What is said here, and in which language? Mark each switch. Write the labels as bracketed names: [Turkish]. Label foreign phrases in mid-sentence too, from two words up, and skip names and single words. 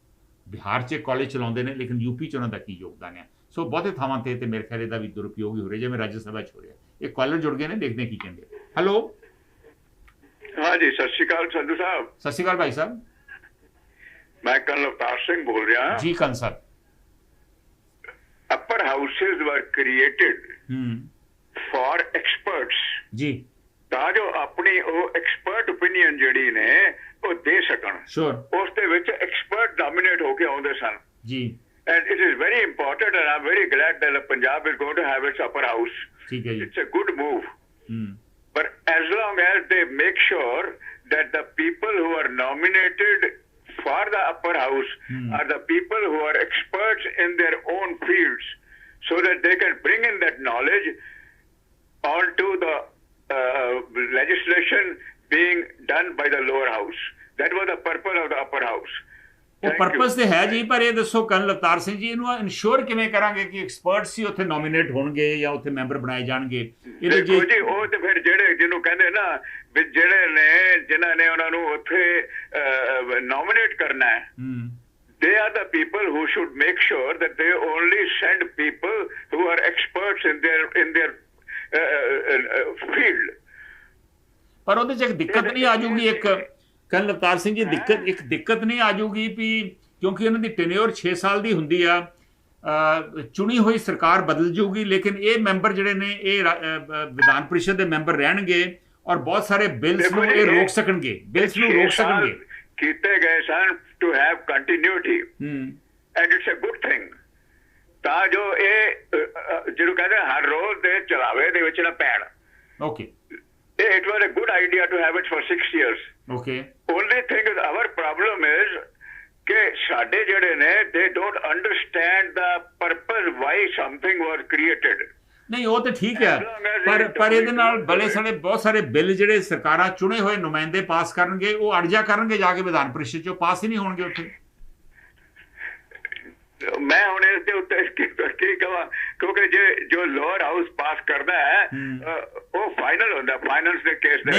[Punjabi] ਬਿਹਾਰ 'ਚ ਕਾਲਜ ਚਲਾਉਂਦੇ ਨੇ, ਲੇਕਿਨ UP 'ਚ ਉਹਨਾਂ ਦਾ ਕੀ ਯੋਗਦਾਨ ਹੈ? ਸੋ ਬਹੁਤੇ ਥਾਵਾਂ ਤੇ ਮੇਰੇ ਖਿਆਲ ਇਹਦਾ ਵੀ ਦੁਰਉਪਯੋਗ ਹੀ ਹੋ ਰਿਹਾ, ਜਿਵੇਂ ਰਾਜ ਸਭਾ 'ਚ ਹੋ ਰਿਹਾ। ਇਹ ਕਾਲਰ ਜੁੜ ਗਏ ਨੇ, ਦੇਖਦੇ ਕੀ ਕਹਿੰਦੇ। ਹੈਲੋ, ਹਾਂਜੀ, ਸਤਿ ਸ਼੍ਰੀ ਅਕਾਲ ਸੰਧੂ ਸਾਹਿਬ। ਸਤਿ ਸ਼੍ਰੀ ਅਕਾਲ ਭਾਈ ਸਾਹਿਬ। ਮੈਂ ਕੰਨ ਅਵਤਾਰ ਸਿੰਘ ਬੋਲ ਰਿਹਾ ਜੀ। ਕੰਨ ਸਾਹਿਬ, [English] upper houses were created for experts [Punjabi] ਜੀ, ਤਾਂ ਜੋ ਆਪਣੀ ਉਹ [English] expert opinion [Punjabi] ਜਿਹੜੀ ਨੇ ਉਹ ਦੇ ਸਕਣ। ਸ਼ੋਰ, ਉਸ ਦੇ ਵਿੱਚ [English] expert dominate [Punjabi] ਹੋ ਕੇ ਆਉਂਦੇ ਸਨ ਜੀ। [English] and it is very important and I'm very glad that Punjab is going to have its upper house. [Punjabi] ਠੀਕ ਹੈ ਜੀ। [English] It's a good move. But as long as they make sure that the people who are nominated for the upper house are the people who are experts in their own fields, so that they can bring in that knowledge onto the legislation being done by the lower house. That was the purpose of the upper house. [Punjabi] ਉਹ ਪਰਪਸ ਤੇ ਹੈ ਜੀ, ਪਰ ਇਹ ਦੱਸੋ ਕਰਨ ਅਵਤਾਰ ਸਿੰਘ ਜੀ, ਇਹਨੂੰ ਇਨਸ਼ੋਰ ਕਿਵੇਂ ਕਰਾਂਗੇ ਕਿ ਐਕਸਪਰਟਸ ਹੀ ਉੱਥੇ ਨੋਮੀਨੇਟ ਹੋਣਗੇ ਜਾਂ ਉੱਥੇ ਮੈਂਬਰ ਬਣਾਏ ਜਾਣਗੇ? ਇਹਦੇ ਦੇਖੋ ਜੀ, ਉਹ ਤੇ ਫਿਰ ਜਿਹੜੇ ਜਿਹਨੂੰ ਕਹਿੰਦੇ ਨਾ ਵੀ ਜਿਹੜੇ ਨੇ ਜਿਨ੍ਹਾਂ ਨੇ ਉਹਨਾਂ ਨੂੰ ਉੱਥੇ ਨੋਮੀਨੇਟ ਕਰਨਾ ਹੈ, [English] they are the people who should make sure that they only send people who are experts in their field. [Punjabi] ਪਰ ਉਹਦੇ 'ਚ ਇੱਕ ਦਿੱਕਤ ਨਹੀਂ ਆ ਜੂਗੀ, ਇੱਕ ਕਰਨ ਅਵਤਾਰ ਸਿੰਘ ਜੀ ਦਿੱਕਤ ਨਹੀਂ ਆ ਜੂਗੀ ਵੀ ਕਿਉਂਕਿ ਉਹਨਾਂ ਦੀ ਟੈਨਿਓਰ 6 ਸਾਲ ਦੀ ਹੁੰਦੀ ਆ, ਚੁਣੀ ਹੋਈ ਸਰਕਾਰ ਬਦਲ ਜੂਗੀ, ਲੇਕਿਨ ਇਹ ਮੈਂਬਰ ਜਿਹੜੇ ਨੇ ਇਹ ਵਿਧਾਨ ਪਰਿਸ਼ਦ ਦੇ ਮੈਂਬਰ ਰਹਿਣਗੇ ਔਰ ਬਹੁਤ ਸਾਰੇ ਬਿੱਲਸ ਨੂੰ ਇਹ ਰੋਕ ਸਕਣਗੇ, ਕੀਤੇ ਗਏ ਸਨ [English] to have continuity and it's a good thing, [Punjabi] ਤਾਂ ਜੋ ਇਹ ਜਿਹਨੂੰ ਕਹਿੰਦੇ ਹਰ ਰੋਜ਼ ਦੇ ਚਲਾਵੇ ਦੇ ਵਿੱਚ ਨਾ ਪੈਣ। ਓਕੇ, [English] it was a good idea to have it for 6 years. Okay. Only thing is our problem is [Punjabi] ਕਿ ਸਾਡੇ ਜਿਹੜੇ ਨੇ [English] they don't understand the purpose why something was created. [Punjabi] ਨਹੀਂ, ਉਹ ਤੇ ਠੀਕ ਹੈ, ਪਰ ਇਹਦੇ ਨਾਲ ਬਹੁਤ ਸਾਰੇ ਬਿੱਲ ਜਿਹੜੇ ਸਰਕਾਰਾਂ ਚੁਣੇ ਹੋਏ ਨੁਮਾਇੰਦੇ ਪਾਸ ਕਰਨਗੇ ਉਹ ਅੜਜਾ ਕਰਨਗੇ ਜਾ ਕੇ ਵਿਧਾਨ ਪਰਿਸ਼ਦ 'ਚੋਂ, ਪਾਸ ਹੀ ਨਹੀਂ ਹੋਣਗੇ ਉੱਥੇ। ਮੈਂ ਹੁਣ ਇਸ ਦੇ ਉੱਤੇ ਕੀ ਕਹਾਂ, ਕਿਉਂਕਿ ਜੋ [English] lower house [Punjabi] ਪਾਸ ਕਰਦਾ ਹੈ ਉਹ ਫਾਈਨਲ ਹੁੰਦਾ ਫਾਈਨੈਂਸ ਦੇ ਕੇਸ ਦੇ।